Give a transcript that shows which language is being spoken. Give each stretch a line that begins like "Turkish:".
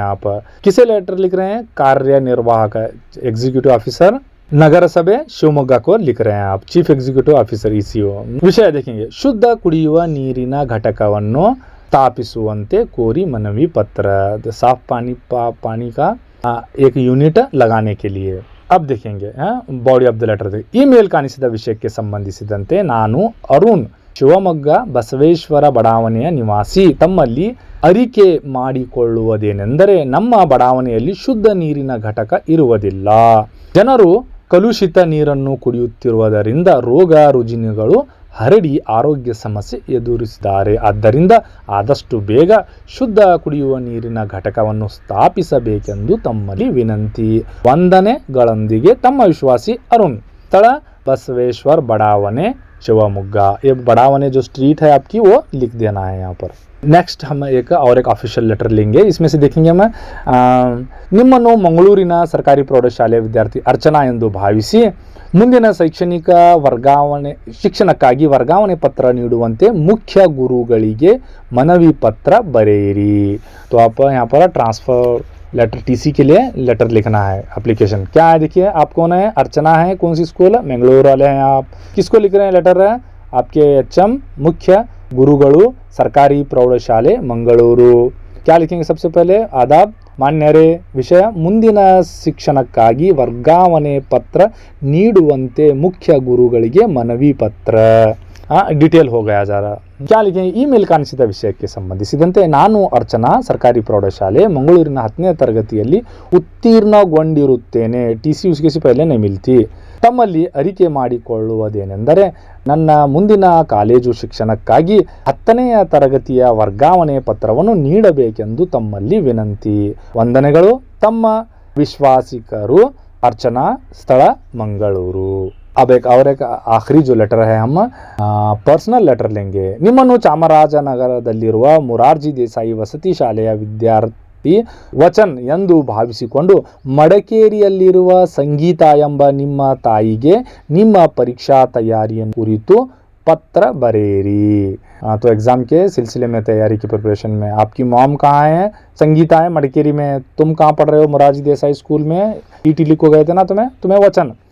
Hindi: आप किसे लेटर लिख रहे हैं? कार्यनिर्वाहक एग्जीक्यूटिव ऑफिसर नगर सभे शिवमोग्गा को लिख रहे हैं आप, चीफ एग्जीक्यूटिव ऑफिसर ECO। विषय देखेंगे, शुद्ध
Kannada: ಕುಡಿಯುವ ನೀರಿನ ಘಟಕವನ್ನು ಸ್ಥಾಪಿಸುವಂತೆ ಕೋರಿ मनवी पत्र।
Hindi: साफ पानी का एक यूनिट लगाने के लिए। अब देखेंगे बॉडी ऑफ द लेटर।
Kannada: ಈ ಮೇಲ್ಕಾಣಿಸಿದ ವಿಷಯಕ್ಕೆ ಸಂಬಂಧಿಸಿದಂತೆ ನಾನು ಅರುಣ್ ಶಿವಮೊಗ್ಗ ಬಸವೇಶ್ವರ ಬಡಾವಣೆಯ ನಿವಾಸಿ ತಮ್ಮಲ್ಲಿ ಅರಿಕೆ ಮಾಡಿಕೊಳ್ಳುವುದೇನೆಂದರೆ ನಮ್ಮ ಬಡಾವಣೆಯಲ್ಲಿ ಶುದ್ಧ ನೀರಿನ ಘಟಕ ಇರುವುದಿಲ್ಲ। ಜನರು ಕಲುಷಿತ ನೀರನ್ನು ಕುಡಿಯುತ್ತಿರುವುದರಿಂದ ರೋಗ ರುಜಿನಗಳು ಹರಡಿ ಆರೋಗ್ಯ ಸಮಸ್ಯೆ ಎದುರಿಸಿದ್ದಾರೆ. ಆದ್ದರಿಂದ ಆದಷ್ಟು ಬೇಗ ಶುದ್ಧ ಕುಡಿಯುವ ನೀರಿನ ಘಟಕವನ್ನು ಸ್ಥಾಪಿಸಬೇಕೆಂದು ತಮ್ಮಲ್ಲಿ ವಿನಂತಿ. ವಂದನೆಗಳೊಂದಿಗೆ ತಮ್ಮ ವಿಶ್ವಾಸಿ ಅರುಣ್. ಸ್ಥಳ
Hindi: बसवेश्वर बड़ावने शिवमोग्गा. ये बड़ावने जो स्ट्रीट है आपकी वो लिख देना है यहाँ पर. नेक्स्ट हम एक और एक ऑफिशियल लेटर लेंगे. इसमें से देखेंगे हम
Kannada: ನಿಮ್ಮನ್ನು ಮಂಗಳೂರಿನ ಸರ್ಕಾರಿ ಪ್ರೌಢಶಾಲೆಯ ವಿದ್ಯಾರ್ಥಿ ಅರ್ಚನಾ ಎಂದು ಭಾವಿಸಿ ಮುಂದಿನ ಶೈಕ್ಷಣಿಕ ಶಿಕ್ಷಣಕ್ಕಾಗಿ ವರ್ಗಾವಣೆ ಪತ್ರ ನೀಡುವಂತೆ ಮುಖ್ಯ ಗುರುಗಳಿಗೆ ಮನವಿ ಪತ್ರ ಬರೆಯಿರಿ.
Hindi: तो आप यहाँ पर ट्रांसफ़र लेटर टीसी के लिए लेटर लिखना है. एप्लीकेशन क्या है देखिए, आप कौन है? अर्चना है. कौन सी स्कूल? मंगलूर वाले हैं आप. किसको लिख रहे हैं लेटर? आपके एचएम मुख्य
Kannada: गुरुಗಳು ಸರ್ಕಾರಿ ಪ್ರೌಢಶಾಲೆ ಮಂಗಳೂರು.
Hindi: क्या लिखेंगे सबसे पहले? आदाब
Kannada: ಮಾನ್ಯರೇ, ವಿಷಯ ಮುಂದಿನ ಶಿಕ್ಷಣಕ್ಕಾಗಿ ವರ್ಗಾವಣೆ ಪತ್ರ ನೀಡುವಂತೆ ಮುಖ್ಯ ಗುರುಗಳಿಗೆ ಮನವಿ ಪತ್ರ.
Hindi: डिटेल हो गया जरा. क्या लिखेंगे? ईमेल
Kannada: ಕಾಣಿಸಿದ ವಿಷಯಕ್ಕೆ ಸಂಬಂಧಿಸಿದಂತೆ ನಾನು ಅರ್ಚನಾ ಸರ್ಕಾರಿ ಪ್ರೌಢಶಾಲೆ ಮಂಗಳೂರಿನ 10ನೇ ತರಗತಿಯಲ್ಲಿ ಉತ್ತೀರ್ಣಗೊಂಡಿರುತ್ತೇನೆ.
Hindi: टीसी उसके से पहले नहीं मिलती.
Kannada: ತಮ್ಮಲ್ಲಿ ಅರಿಕೆ ಮಾಡಿಕೊಳ್ಳುವುದೇನೆಂದರೆ ನನ್ನ ಮುಂದಿನ ಕಾಲೇಜು ಶಿಕ್ಷಣಕ್ಕಾಗಿ 10ನೇ ತರಗತಿಯ ವರ್ಗಾವಣೆ ಪತ್ರವನ್ನು ನೀಡಬೇಕೆಂದು ತಮ್ಮಲ್ಲಿ ವಿನಂತಿ. ವಂದನೆಗಳು, ತಮ್ಮ ವಿಶ್ವಾಸಿಕರು
Hindi: अर्चना.
Kannada: ಸ್ಥಳ ಮಂಗಳೂರು.
Hindi: अब एक और एक आखिरी जो लेटर है हम पर्सनल लेटर लेंगे.
Kannada: ನಿಮ್ಮನ್ನು ಚಾಮರಾಜನಗರದಲ್ಲಿರುವ ಮುರಾರ್ಜಿ ದೇಸಾಯಿ ವಸತಿ ಶಾಲೆಯ ವಿದ್ಯಾರ್ಥಿ ವಚನ್ ಎಂದು ಭಾವಿಸಿಕೊಂಡು ಮಡಕೇರಿಯಲ್ಲಿರುವ ಸಂಗೀತ ಎಂಬ ನಿಮ್ಮ ತಾಯಿಗೆ ನಿಮ್ಮ ಪರೀಕ್ಷಾ ತಯಾರಿಯನ್ನು ಕುರಿತು
Hindi: पत्र बरेरी. तो एग्ज़ाम के सिलसिले में तैयारी की प्रिपरेशन में आपकी मॉम कहाँ है? संगीता है मडकेरी में. तुम कहाँ पढ़ रहे हो? मुरारजी देसाई स्कूल में. ईटी लिखो गए थे ना तुम्हें वचन.